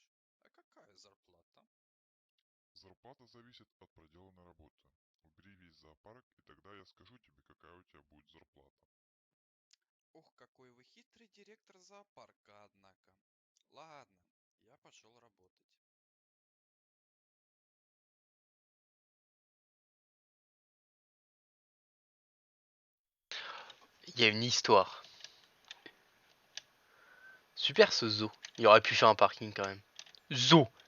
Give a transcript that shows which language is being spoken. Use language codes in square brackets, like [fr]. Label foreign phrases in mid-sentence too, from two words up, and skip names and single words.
[ru] А какая зарплата? Зарплата зависит от проделанной работы. Убери весь зоопарк, и тогда я скажу тебе, какая у тебя будет зарплата. Ох, какой вы хитрый директор зоопарка, однако. Ладно, я пошел работать. [fr] Il y a une histoire. Super ce zoo. Il aurait pu faire un parking quand même. Zoo.